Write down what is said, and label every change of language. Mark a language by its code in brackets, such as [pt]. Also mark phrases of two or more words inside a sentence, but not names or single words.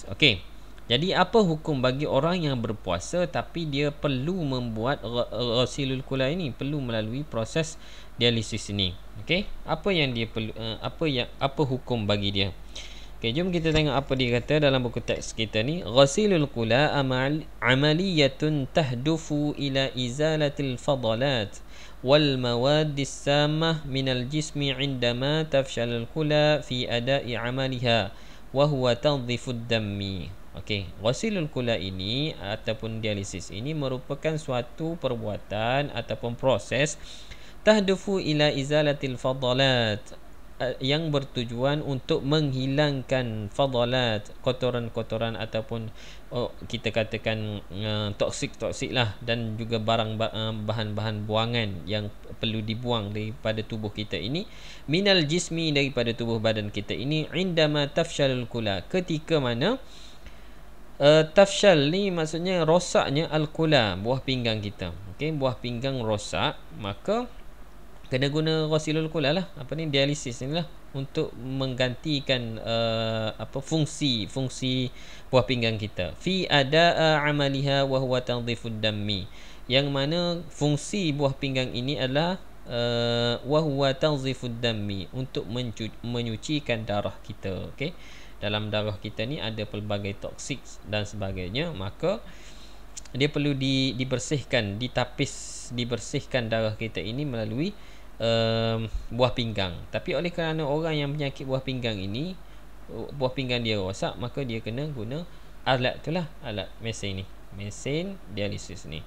[ms] Okey, jadi apa hukum bagi orang yang berpuasa tapi dia perlu membuat [ar] غسيل الكلى [ms] ini, perlu melalui proses dialisis ini? Okey, apa yang dia perlu, apa hukum bagi dia? Okey, jom kita tengok apa dia kata dalam buku teks kita ni. [ar] غسيل الكلى عملية تهدف إلى إزالة الفضلات والمواد السامة من الجسم عندما تفشل الكلى في أداء عملها وهو تنظيف الدم. [ms] Okey, [ar] غسيل الكلى [ms] ini ataupun dialisis ini merupakan suatu perbuatan ataupun proses [ar] تهدف إلى إزالة الفضلات, [ms] yang bertujuan untuk menghilangkan fadalat, kotoran-kotoran ataupun kita katakan toksik lah, dan juga bahan-bahan buangan yang perlu dibuang daripada tubuh kita ini, [ar] من الجسم, [ms] daripada tubuh badan kita ini, [ar] عندما تفشل الكلى, [ms] ketika mana tafshal ni maksudnya rosaknya al-kula, buah pinggang kita. Okey, buah pinggang rosak, maka kena guna [ar] غسيل الكلى [ms] lah, dialisis ni lah, untuk menggantikan fungsi buah pinggang kita. [ar] في أداء عملها وهو تنظيف الدم, [ms] yang mana fungsi buah pinggang ini adalah [ar] وهو تنظيف الدم, [ms] untuk menyucikan darah kita. Okey, dalam darah kita ni ada pelbagai toksik dan sebagainya, maka dia perlu dibersihkan, dibersihkan darah kita ini melalui buah pinggang. Tapi oleh kerana orang yang penyakit buah pinggang ini, buah pinggang dia rosak, maka dia kena guna alat itulah, alat mesin dialisis ni.